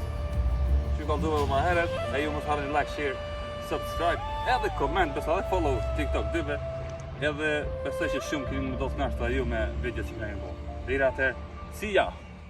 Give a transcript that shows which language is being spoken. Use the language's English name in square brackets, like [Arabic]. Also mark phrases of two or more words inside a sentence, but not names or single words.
[Albanian] Që ka ndodhur më herët, e ju mos harroni [English] like, share, subscribe, [Albanian] edhe comment, besoj edhe follow TikTok dyve. Edhe besoj që shumë keni më do të kënaqur ju me videot që keni bërë. Deri atëherë, [English] see ya.